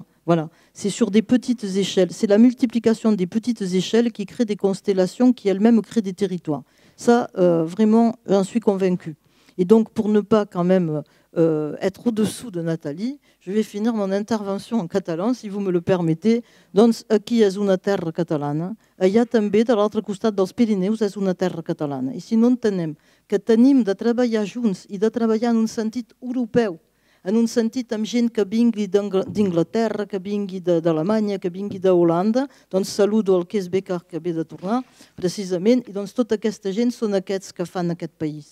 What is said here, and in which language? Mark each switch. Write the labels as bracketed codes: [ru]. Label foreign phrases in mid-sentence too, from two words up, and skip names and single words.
[fr] Voilà, c'est sur des petites échelles. C'est la multiplication des petites échelles qui crée des constellations, qui elles-mêmes créent des territoires. Ça, vraiment, j'en suis convaincue. Et donc, pour ne pas quand même être au-dessous de Nathalie, je vais finir mon intervention en catalan, si vous me le permettez. [ca] Doncs aquí és una terra catalana, allà també, de l'altre costat dels Pirineus, és una terra catalana. I si no entenem que tenim de treballar junts i de treballar en un sentit europeu, en un sentit amb gent que vingui d'Inglaterra, que vingui d'Alemanya, que vingui d'Holanda, doncs saludo el Kees Becker que ve de tornar, precisament, i doncs tota aquesta gent són aquests que fan aquest país.